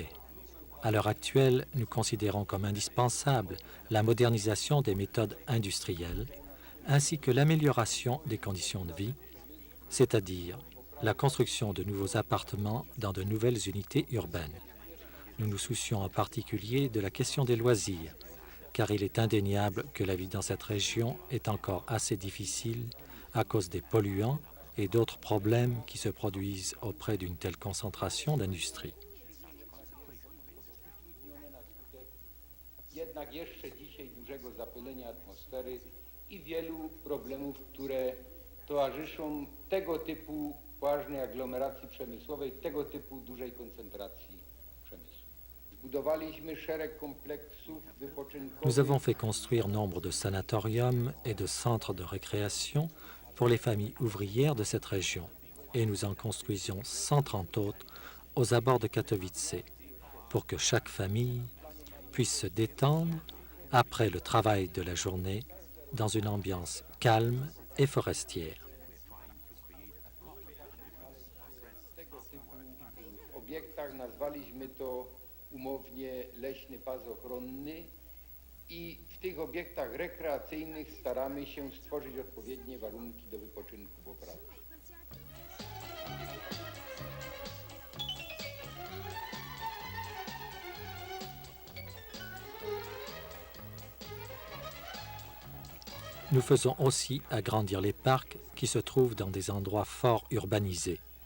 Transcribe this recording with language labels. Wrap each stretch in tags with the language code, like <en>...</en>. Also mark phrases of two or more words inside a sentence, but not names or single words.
<fr>À l'heure actuelle, nous considérons comme indispensable la modernisation des méthodes industrielles ainsi que l'amélioration des conditions de vie, c'est-à-dire la construction de nouveaux appartements dans de nouvelles unités urbaines. Nous nous soucions en particulier de la question des loisirs, car il est indéniable que la vie dans cette région est encore assez difficile à cause des polluants et d'autres problèmes qui se produisent auprès d'une telle concentration d'industrie.</fr> <pl>Jednak jeszcze dzisiaj dużego zapylenia atmosfery i wielu problemów, które towarzyszą tego typu ważnej aglomeracji przemysłowej, tego typu dużej koncentracji przemysłu. Zbudowaliśmy szereg kompleksów wypoczynkowych.</pl> <fr>Nous avons fait construire nombre de sanatoriums et de centres de récréation pour les familles ouvrières de cette région, et nous en construisions 130 autres aux abords de Katowice, pour que chaque famille puisse se détendre après le travail de la journée dans une ambiance calme et forestière.</fr> <pl>W obiektach nazwaliśmy to umownie leśny pas ochronny i w tych obiektach rekreacyjnych staramy się stworzyć odpowiednie warunki do wypoczynku po pracy.</pl> <fr>Nous faisons aussi agrandir les parcs qui se trouvent dans des endroits fort urbanisés.</fr>